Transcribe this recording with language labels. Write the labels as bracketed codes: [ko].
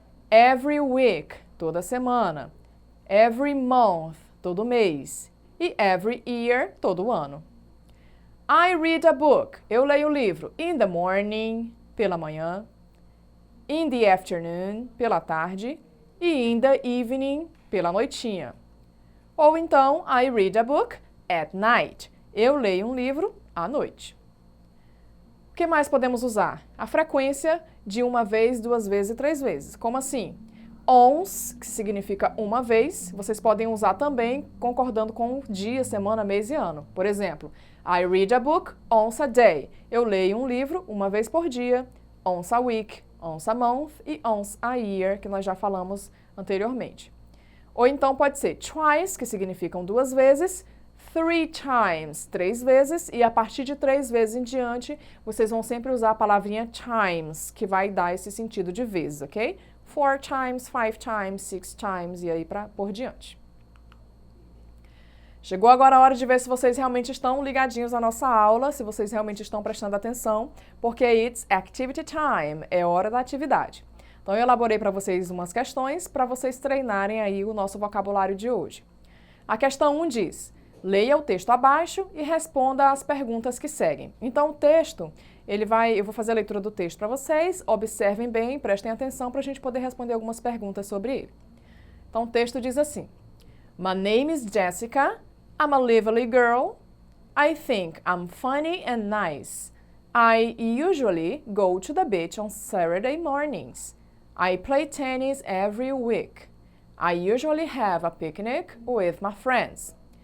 [en] Every week, [pt] toda semana. [en] Every month, [pt] todo mês. E [en] every year, [pt] todo ano. [en] I read a book, [pt] eu leio o livro. [en] In the morning, [pt] pela manhã. [en] In the afternoon, [pt] pela tarde. [en] E in the evening, [pt] pela noitinha. Ou então, [en] I read a book at night. [pt] Eu leio um livro à noite. O que mais podemos usar? A frequência de uma vez, duas vezes e três vezes. Como assim? Once, que significa uma vez, vocês podem usar também concordando com dia, semana, mês e ano. Por exemplo, [en] I read a book once a day. [pt] Eu leio um livro uma vez por dia. [en] Once a week, once a month [pt] e [en] once a year, [pt] que nós já falamos anteriormente. Ou então pode ser twice, que significam duas vezes, [en] three times, [pt] três vezes, e a partir de três vezes em diante, vocês vão sempre usar a palavrinha times, que vai dar esse sentido de vezes, ok? [en] Four times, five times, six times, [pt] e aí por diante. Chegou agora a hora de ver se vocês realmente estão ligadinhos à nossa aula, se vocês realmente estão prestando atenção, porque [en] it's activity time, [pt] é hora da atividade. Então, eu elaborei para vocês umas questões para vocês treinarem aí o nosso vocabulário de hoje. A questão 1 diz: leia o texto abaixo e responda às perguntas que seguem. Então, o texto, eu vou fazer a leitura do texto para vocês, observem bem, prestem atenção para a gente poder responder algumas perguntas sobre ele. Então, o texto diz assim: [en] My name is Jessica, I'm a lively girl, I think I'm funny and nice. I usually go to the beach on Saturday mornings. I play tennis every week. I usually have a picnic with my friends.